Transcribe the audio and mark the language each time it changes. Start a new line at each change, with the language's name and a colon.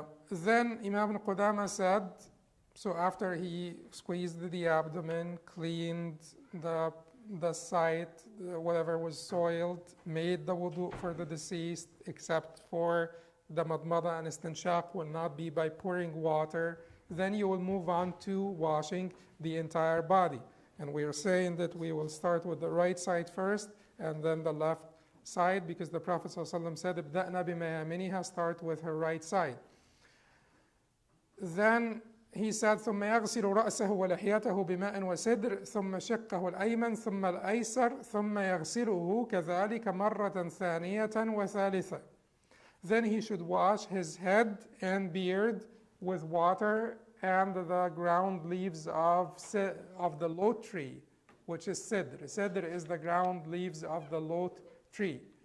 English: Then Imam Qudamah said, so after he squeezed the abdomen, cleaned the site, whatever was soiled, made the wudu for the deceased, except for the madmada and istinshaq will not be by pouring water. Then you will move on to washing the entire body. And we are saying that we will start with the right side first and then the left side, because the Prophet ﷺ said,
Arabic: "Ibda'na bimayaminiha,"
English: start with her right side. Then he said,
Arabic: ثم يغسل رأسه ولحيته بماء وسدر ثم شقه الأيمن ثم الأيسر ثم يغسله كذلك مرة ثانية وثالثة.
English: Then he should wash his head and beard with water and the ground leaves of the lot tree, which is sidr. Sidr is the ground leaves of the lot tree.